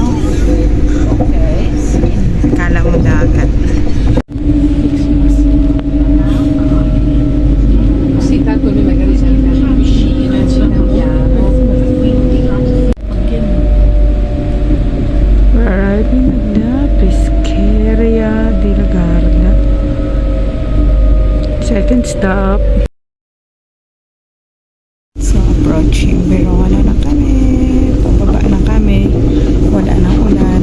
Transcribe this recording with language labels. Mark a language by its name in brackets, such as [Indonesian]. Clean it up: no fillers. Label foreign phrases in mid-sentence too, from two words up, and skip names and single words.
[Filipino] Okay. Kala mo dagat. [Italian] Sì, tanto noi magari siamo in piscina, ci cambiamo. [English] We're arriving at the Pesqueria di Garda. Second stop. [Filipino] Approaching Verona na kami, pababa na kami, wala nang ulan.